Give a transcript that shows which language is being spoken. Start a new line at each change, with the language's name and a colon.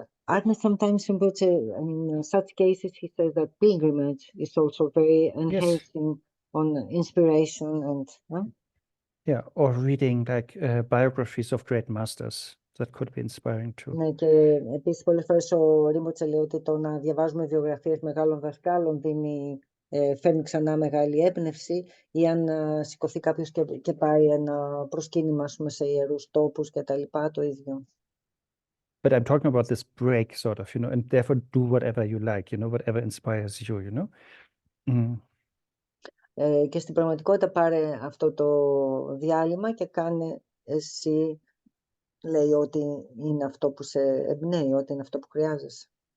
English: Arne sometimes in such cases he says that pilgrimage is also very enhancing on inspiration and yeah, or reading like biographies of great masters. That could be inspiring too.
Greek: Ναι, και επίσης πολλές φορές ο Ρίμποτσε λέει ότι το να διαβάζουμε βιογραφίες μεγάλων δασκάλων φέρνει ξανά μεγάλη έμπνευση, ή αν σηκωθεί κάποιος και πάει ένα προσκύνημα, ας πούμε, σε ιερούς τόπους και τα λοιπά, το ίδιο.
English: But I'm talking about this break, sort of, and therefore do whatever you like, whatever inspires you,
Greek: Και στην πραγματικότητα πάρε αυτό το διάλειμμα και κάνε εσύ, λέει, ότι είναι αυτό που σε εμπνέει, ότι είναι αυτό που χρειάζεσαι.